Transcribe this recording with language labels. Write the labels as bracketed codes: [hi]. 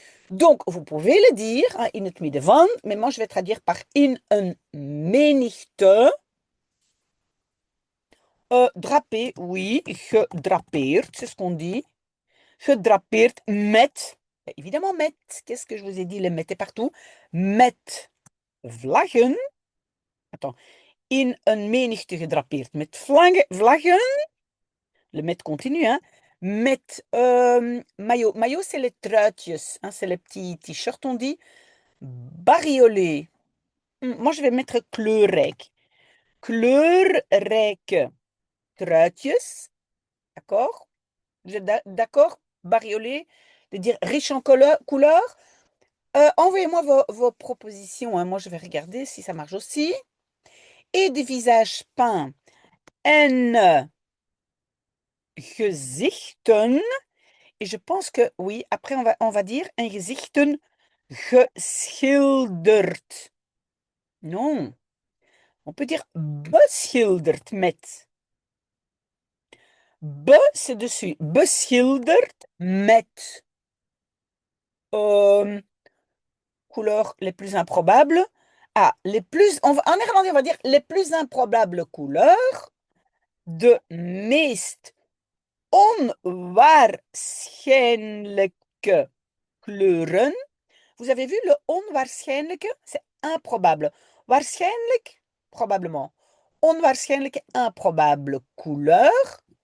[fr] Donc, vous pouvez le dire, hein, [nl] in het midden van, [fr] mais moi je vais traduire par [nl] in een menigte. [fr] Drapé, oui, gedrapeerd, c'est ce qu'on dit. [nl] Gedrapeerd met, [fr] évidemment met, qu'est-ce que je vous ai dit, le mettez partout, [nl] met vlaggen. [fr] Attends, [nl] in een menigte gedrapeerd met vlaggen. [fr] Le met continue, hein. Met maillot. Maillot, c'est les truitjes, hein, c'est les petits t-shirts, on dit. Bariolé. Moi, je vais mettre kleurrijk. [nl] Kleurrijke truitjes. [fr] D'accord? Vous êtes d'accord? Bariolé, de dire riche en couleurs. Envoyez-moi vos propositions. Hein. Moi, je vais regarder si ça marche aussi. Et des visages peints. [nl] En gezichten. [fr] Et je pense que, oui, après, on va dire [nl] en gezichten geschilderd. [fr] Non. On peut dire [nl] beschilderd met. [fr] C'est dessus. [nl] Beschilderd met. [fr] Couleurs les plus improbables. Ah, en néerlandais, on va dire les plus improbables couleurs. [nl] De meest onwaarschijnlijke kleuren. [fr] Vous avez vu le onwaarschijnlijke? C'est improbable. Waarschijnlijk, probablement. Onwaarschijnlijke, improbable couleur.